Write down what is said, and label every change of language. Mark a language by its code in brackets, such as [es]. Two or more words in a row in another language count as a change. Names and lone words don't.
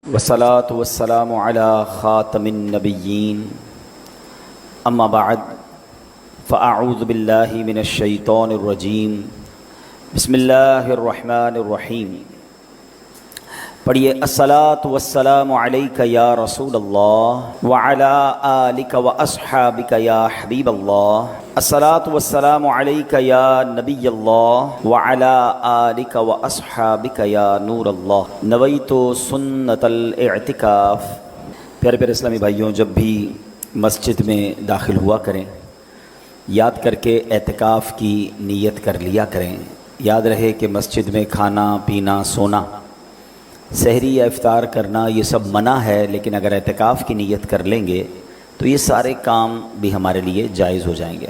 [ar] والصلاة والسلام على خاتم النبيين أما بعد فأعوذ بالله من الشيطان الرجيم بسم الله الرحمن الرحيم. पढ़िए الصلاة والسلام عليك يا رسول الله وعلى آلك وأصحابك يا حبيب الله. الصلاة والسلام عليك يا نبي الله وعلى آلك وأصحابك يا نور الله. نويت سنة الاعتكاف. [hi] प्यारे प्यारे इस्लामी भाइयों, जब भी मस्जिद में दाखिल हुआ करें याद करके एतिकाफ़ की नीयत कर लिया करें। याद रहे कि मस्जिद में खाना पीना सोना सहरी या इफ्तार करना ये सब मना है, लेकिन अगर एतिकाफ़ की नीयत कर लेंगे तो ये सारे काम भी हमारे लिए जायज़ हो जाएंगे।